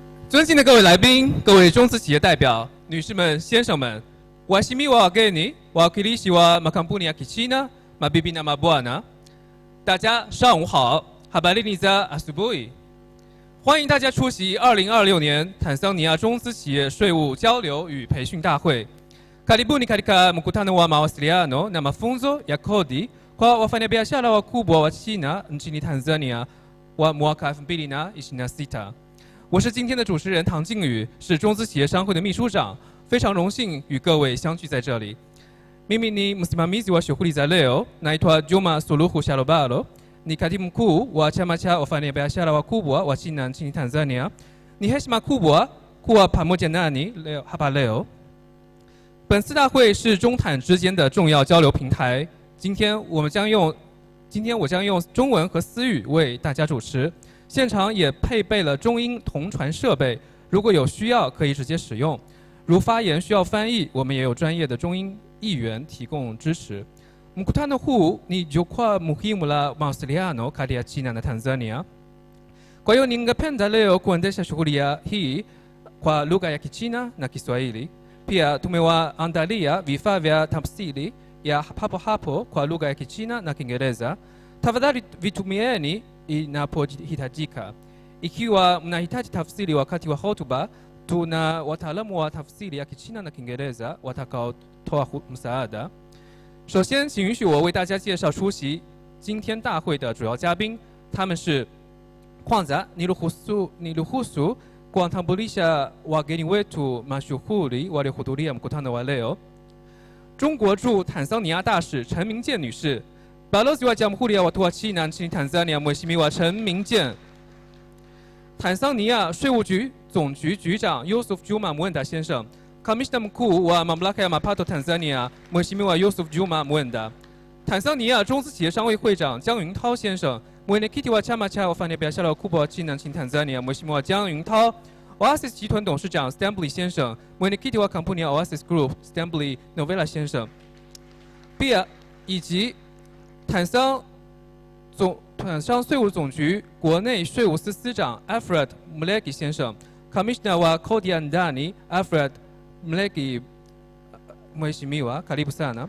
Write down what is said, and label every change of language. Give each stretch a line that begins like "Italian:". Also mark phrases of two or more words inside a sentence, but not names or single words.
Chinese: 尊敬的各位来宾、各位中资企业代表、女士们、先生们，
Swahili: waheshimiwa wageni wawakilishi wa makampuni ya Kichina, mabibi na mabwana，
Chinese: 大家上午好 ，
Swahili: habarini za asubuhi，
Chinese: 欢迎大家出席2026年坦桑尼亚中资企业税务交流与培训大会。
Swahili: Karibuni katika mkutano wa mawasiliano na mafunzo ya kodi kwa wafanyabiashara wakubwa wa China nchini Tanzania wa mwaka 2026。
Chinese: 我是今天的主持人唐靖宇，是中资企业商会的秘书长，非常荣幸与各位相聚在这里。
Swahili: Mimi ni msimamizi wa shughuli za leo, naitwa Juma Suluhu Shalobalo, ni katibu mkuu wa chama cha wafanyabiashara wakubwa wa China nchini Tanzania. Ni heshima kubwa kuwa pamoja nani hapa leo。
Chinese: 本次大会是中坦之间的重要交流平台。今天我将用中文和私语为大家主持。现场也配备了中英同传设备，如果有需要可以直接使用。如发言需要翻译，我们也有专业的中英译员提供支持。
Swahili: Mkutano huu ni jukwaa muhimu la mawasiliano kati ya China na Tanzania. Kwa hiyo ningependa leo kuendesha shughuli hii kwa lugha ya Kichina na Kiswahili. Pia tumewaandalia vifaa vya tafsiri ya hapo hapo kwa lugha ya Kichina na Kiingereza. Tafadhali vitumieni inapohitajika. Ikiwa mnahitaji tafsiri wakati wa hotuba, tuna wataalamu wa tafsiri ya Kichina na Kiingereza watakaotoa msaada。
Chinese: 首先，请允许我为大家介绍出席今天大会的主要嘉宾，他们是
Swahili: kwanza niruhusu kuwatambulisha wageni wetu mashuhuri waliohudhuria mkutano wa leo。
Chinese: 中国驻坦桑尼亚大使陈明健女士。
Swahili: Balozi wa Jamhuri ya Watu wa China nchini Tanzania Mheshimiwa Chen Mingjian。
Chinese: 坦桑尼亚税务局总局局长
Swahili: Yusuf Juma Mwenda 先生。Kamishna mkuu wa Mamlaka ya Mapato Tanzania Mheshimiwa Yusuf Juma Mwenda。
Chinese: 坦桑尼亚中资企业商会会长江云涛先生。
Swahili: Mwenyekiti wa chama cha wafanyabiashara wakubwa wa China nchini Tanzania Mheshimiwa Jiang Yuntao。Oasis
Chinese: 集团董事长
Swahili: Stanley 先生。Mwenyekiti wa kampuni ya Oasis Group Stanley Novella 先生。Pia
Chinese: 以及坦桑税务总局国内税务司司长
Swahili: Alfred Mlegi 先生 ，Commissioner wa Kodi ya Ndani Alfred Mlegi Mheshimiwa karibu sana。